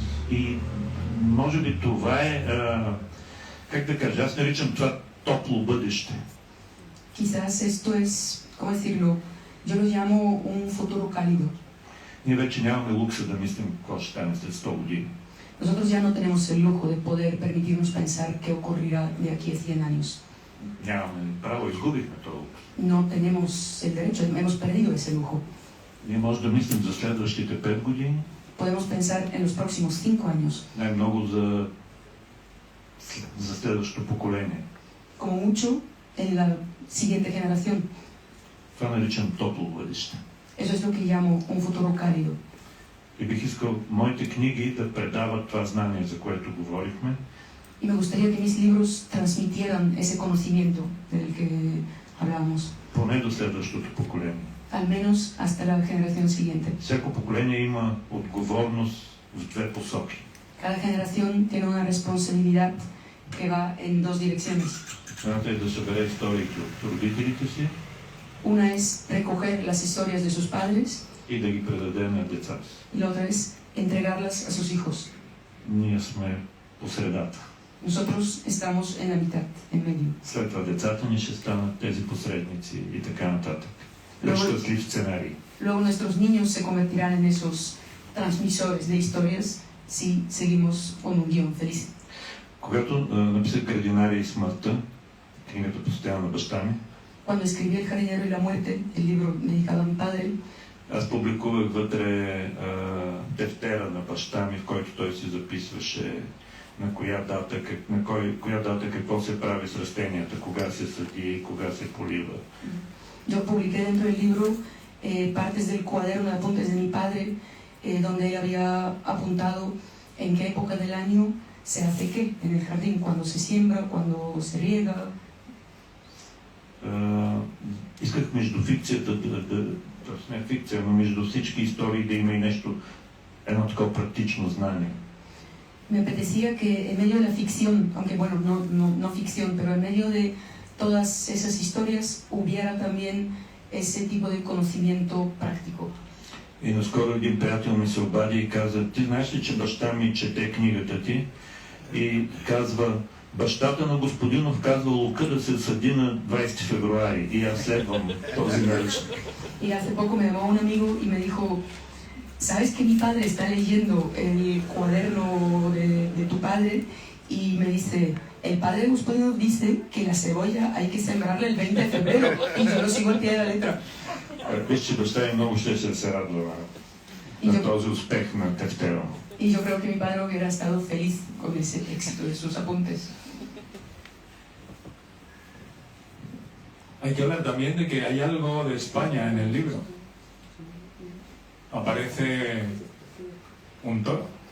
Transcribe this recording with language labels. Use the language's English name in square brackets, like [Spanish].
[Bulgarian] И може би това е, как да кажа, аз наричам това топло бъдеще. [Spanish] Quizás esto es, ¿cómo decirlo? Yo lo llamo un futuro cálido. [Bulgarian] Ние вече нямаме лукса да мислим какво ще стане след 100 години. [Spanish] Nosotros ya no tenemos el lujo de poder permitirnos pensar qué ocurrirá de aquí a 100 años. [Bulgarian] Нямаме право, изгубихме това лукс. [Spanish] No tenemos el derecho, hemos perdido ese lujo. [Bulgarian] Ние можем да мислим за следващите 5 години. [Spanish] Podemos pensar en los próximos 5 años. [Bulgarian] Най-много за следващото поколение. [Spanish] Como mucho en la siguiente generación. [Bulgarian] Това наричам топло бъдеще. [Spanish] Eso es lo que llamo un futuro cálido. [Bulgarian] И бих искал моите книги да предават това знание, за което говорихме. [Spanish] Y me gustaría que mis libros transmitieran ese conocimiento del que hablábamos. [Bulgarian] Поне до следващото поколение. [Spanish] Al menos hasta la generación siguiente. [Bulgarian] Всяко поколение има отговорност в две посоки. [Spanish] Cada generación tiene una responsabilidad que va en dos direcciones. [Bulgarian] Едната е да събере историите от родителите си. [Spanish] Una es recoger las historias de sus padres. [Bulgarian] И да ги предаде на децата си. [Spanish] Y la otra es entregarlas a sus hijos. [Bulgarian] Ние сме по средата. [Spanish] Nosotros estamos en la mitad, en medio. [Bulgarian] След това децата ни ще станат тези посредници и така нататък. Щастлив сценарий. [Spanish] Luego nuestros niños se convertirán en esos transmisores de historias si seguimos con un guión feliz. [Bulgarian] Когато написах Градинария и смъртта, книгата посветена на баща ми, [Spanish] Cuando escribí El jardinero y la muerte, el libro dedicado a mi padre, [Bulgarian] аз публикувах вътре тефтера на баща ми, в който той си записваше на коя дата какво се прави с растенията, кога се съди, кога се полива. [Spanish] Yo publiqué dentro del libro partes del cuaderno de apuntes de mi padre, donde él había apuntado en qué época del año se hace qué en el jardín, cuando se siembra, cuando se riega. [Bulgarian] Исках между фикцията, не фикция, но между всички истории да има и нещо, едно такова практично знание. [Spanish] Me apetecía que en medio de la ficción, aunque bueno, no ficción, pero en medio de todas esas historias hubiera también ese tipo de conocimiento práctico. [Bulgarian] И наскоро един приятел ми се обади и каза, ти знаеш ли, че баща ми чете книгата ти? И казва, бащата на Господинов казва Лука да се съди на 20 февруари. И аз следвам този наръчник. [Spanish] Y hace poco me llamó un amigo y me dijo, ¿sabes que mi padre está leyendo el cuaderno de tu padre? Y me dice, el padre de Gospodinov dice que la cebolla hay que sembrarla el 20 de febrero. Y yo lo sigo al pie de la letra. [Bulgarian] Виж, че баща ми много ще се радва на този успех на тефтера. [Spanish] Y yo creo que mi padre hubiera estado feliz con ese éxito de sus apuntes. Hay que hablar también de que hay algo de España en el libro. Aparece un toro.